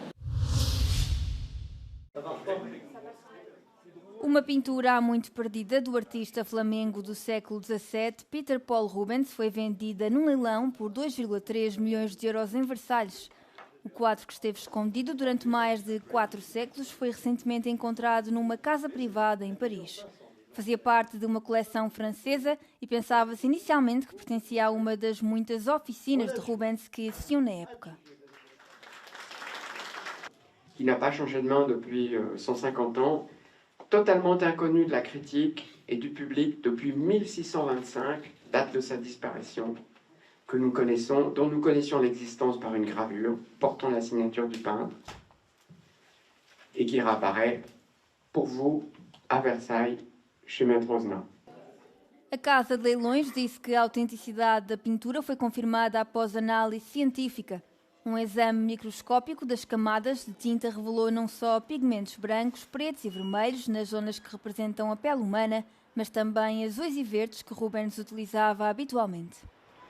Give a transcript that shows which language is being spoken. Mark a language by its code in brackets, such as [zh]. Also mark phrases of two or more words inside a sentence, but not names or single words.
[pt] Uma pintura há muito perdida do artista flamengo do século XVII, Peter Paul Rubens, foi vendida num leilão por 2,3 milhões de euros em Versalhes. O quadro, que esteve escondido durante mais de 4 séculos, foi recentemente encontrado numa casa privada em Paris. Fazia parte de uma coleção francesa e pensava-se inicialmente que pertencia a uma das muitas oficinas de Rubens que existiam na época. [fr] Il n'a pas changé de main depuis 150 ans, totalement inconnu de la critique et du public depuis 1625, date de sa disparition, que nous connaissons, dont nous connaissions l'existence par une gravure portant la signature du peintre et qui réapparaît pour vous à Versailles, chez Maître Rosna. [pt] A Casa de Leilões disse que a autenticidade da pintura foi confirmada após análise científica. Um exame microscópico das camadas de tinta revelou não só pigmentos brancos, pretos e vermelhos nas zonas que representam a pele humana, mas também azuis e verdes que Rubens utilizava habitualmente.